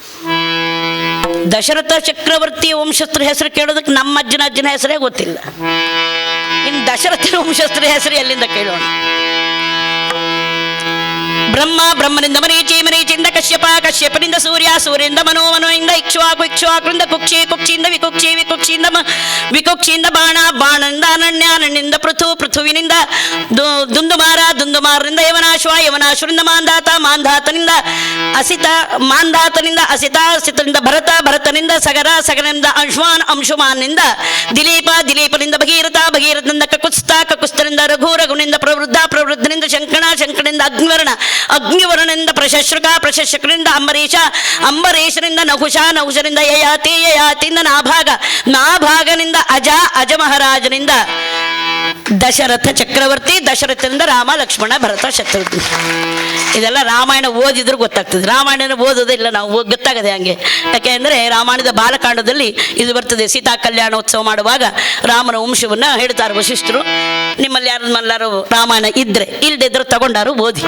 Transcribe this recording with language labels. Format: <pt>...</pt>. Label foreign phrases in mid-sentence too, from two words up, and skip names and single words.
<kn>ದಶರಥ ಚಕ್ರವರ್ತಿಯ ವಂಶಸ್ಥರ ಹೆಸರು ಕೇಳೋದಕ್ಕೆ ನಮ್ಮ ಅಜ್ಜನ ಹೆಸರೇ ಗೊತ್ತಿಲ್ಲ. ಇನ್ನು ದಶರಥನ ವಂಶಸ್ಥರ ಹೆಸರು ಎಲ್ಲಿಂದ ಕೇಳೋಣ? ಬ್ರಹ್ಮನಿಂದ ಮರೀಚಿ, ಮರೀಚಿಯಿಂದ ಕಶ್ಯಪ, ಕಶ್ಯಪನಿಂದ ಸೂರ್ಯ, ಸೂರ್ಯನಿಂದ ಮನೋ, ಮನೋಯಿಂದ ಇಕ್ಷ್ವಾಕು, ಇಕ್ಷ್ವಾಕುರಿಂದ ಕುಕ್ಷಿ, ಕುಕ್ಷಿಯಿಂದ ವಿಕುಕ್ಷಿ, ವಿಕುಕ್ಷಿಯಿಂದ ಬಾಣ, ಬಾಣದಿಂದ ಅನನ್ಯ, ಅನನ್ಯದಿಂದ ಪೃಥು, ಪೃಥುವಿನಿಂದ ದುಂದುಮಾರ, ದುಂದುಮಾರರಿಂದ ಯವನಾಶ್ವ, ಯವನಾಶ್ವರಿಂದ ಮಾಂಧಾತ, ಮಾಂಧಾತನಿಂದ ಅಸಿತ, ಮಾಂಧಾತನಿಂದ ಅಸಿತ, ಅಸಿತನಿಂದ ಭರತ, ಭರತನಿಂದ ಸಗರ, ಸಗರನಿಂದ ಅಂಶುಮಾನ್, ಅಂಶುಮಾನ್ನಿಂದ ದಿಲೀಪ, ದಿಲೀಪನಿಂದ ಭಗೀರಥ, ಭಗೀರಥನಿಂದ ಕಕುಸ್ತ, ಕಕುಸ್ತನಿಂದ ರಘು, ರಘುನಿಂದ ಪ್ರವೃದ್ಧ, ಪ್ರವೃದ್ಧನಿಂದ ಶಂಕಣ, ಶಂಕರನಿಂದ ಅಗ್ನಿವರ್ಣ, ಅಗ್ನಿವರ್ಣನಿಂದ ಪ್ರಶಶ್ರುಕ, ಪ್ರಶಶ್ರುಕನಿಂದ ಅಂಬರೀಷ, ಅಂಬರೀಷನಿಂದ ನಹುಷ, ನಹುಷನಿಂದ ಯಯಾತಿ, ಯಯಾತಿಯಿಂದ ನಾಭಾಗ, ನಾಭಾಗನಿಂದ ಅಜ, ಅಜ ಮಹಾರಾಜನಿಂದ ದಶರಥ ಚಕ್ರವರ್ತಿ, ದಶರಥನಿಂದ ರಾಮ, ಲಕ್ಷ್ಮಣ, ಭರತ, ಶತ್ರುಘ್ನ. ಇದೆಲ್ಲ ರಾಮಾಯಣ ಓದಿದ್ರು ಗೊತ್ತಾಗ್ತದೆ. ರಾಮಾಯಣ ಓದೋದಿಲ್ಲ ನಾವು, ಗೊತ್ತಾಗದೆ ಹಂಗೆ. ಯಾಕೆಂದರೆ ರಾಮಾಯಣದ ಬಾಲಕಾಂಡದಲ್ಲಿ ಇದು ಬರ್ತದೆ. ಸೀತಾ ಕಲ್ಯಾಣೋತ್ಸವ ಮಾಡುವಾಗ ರಾಮನ ವಂಶವನ್ನು ಹೇಳ್ತಾರೆ ವಶಿಷ್ಠರು. ನಿಮ್ಮಲ್ಲಿ ಯಾರನ್ನಾರು ರಾಮಾಯಣ ಇದ್ರೆ, ಇಲ್ಲದಿದ್ರು ತಗೊಂಡಾರು ಓದಿ.</kn>